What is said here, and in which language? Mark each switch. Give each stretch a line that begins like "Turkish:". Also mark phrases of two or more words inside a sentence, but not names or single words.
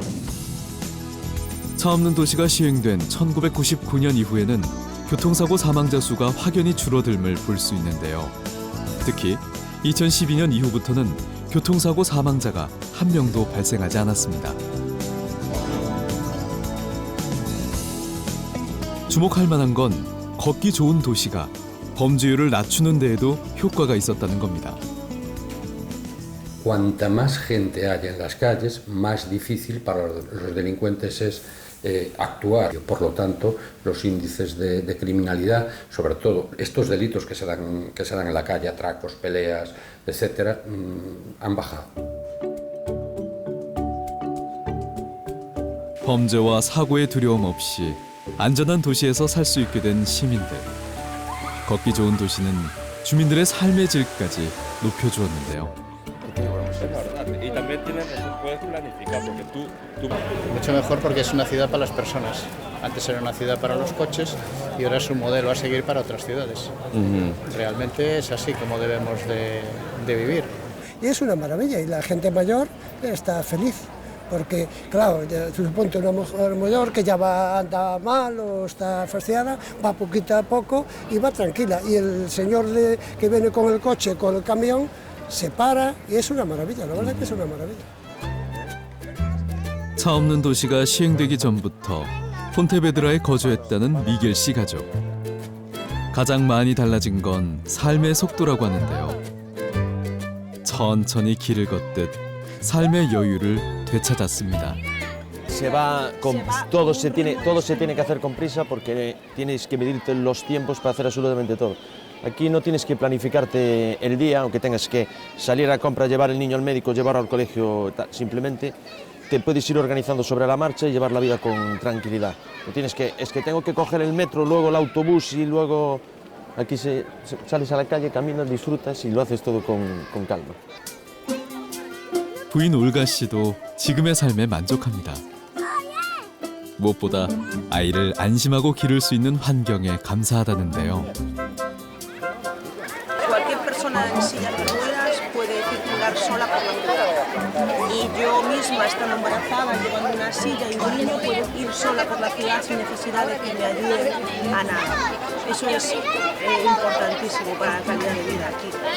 Korean: 차 없는 도시가 시행된 1999년 이후에는 교통사고 사망자 수가 확연히 줄어들음을 볼 수 있는데요. 특히 2012년 이후부터는 교통사고 사망자가 한 명도 발생하지 않았습니다. 주목할 만한 건 걷기 좋은 도시가 범죄율을 낮추는 데에도 효과가 있었다는 겁니다.
Spanish: Cuanta más gente haya en las calles, más difícil para los delincuentes es actuar. Por lo tanto, los índices de criminalidad, sobre todo estos delitos que se dan en la calle, atracos, peleas, etcétera, han bajado.
Korean: 범죄와 사고의 두려움 없이 안전한 도시에서 살 수 있게 된 시민들. 걷기 좋은 도시는 주민들의 삶의 질까지 높여주었는데요.
Spanish: Y también puedes planificar porque tú... Mucho mejor porque es una ciudad para las personas. Antes era una ciudad para los coches y ahora es un modelo a seguir para otras ciudades. Realmente es así como debemos de vivir. Y es una maravilla y la gente mayor está feliz. Porque, claro, suponte una mujer mayor que ya anda mal o está fastidiada, va poquito a poco y va tranquila. Y el señor que viene con el coche, con el camión, se para y es una maravilla, la verdad que es una maravilla.
Korean: 차 없는 도시가 시행되기 전부터 폰테베드라에 거주했다는 미겔 씨 가족. 가장 많이 달라진 건 삶의 속도라고 하는데요. 천천히 길을 걷듯 삶의 여유를 되찾았습니다.
Spanish: Se va con, todo se tiene que hacer con prisa porque tienes que medirte los tiempos para hacer absolutamente todo. Aquí no tienes que planificarte el día, aunque tengas que salir a compra, llevar el niño al médico, llevarlo al colegio, simplemente te puedes ir organizando sobre la marcha y llevar la vida con tranquilidad. No tienes que, es que tengo que coger el metro, luego el autobús y luego aquí sales a la calle, caminas, disfrutas y lo haces todo con calma.
Korean: 부인 올가 씨도 지금의 삶에 만족합니다. 무엇보다 아이를 안심하고 기를 수 있는 환경에 감사하다는데요.
Spanish: Cualquier persona en silla de ruedas puede circular sola por la ciudad. Y yo misma, estando embarazada, llevando una silla y un niño, puedo ir sola por la ciudad sin necesidad de que me ayude a nada. Eso es importantísimo para la calidad de vida aquí.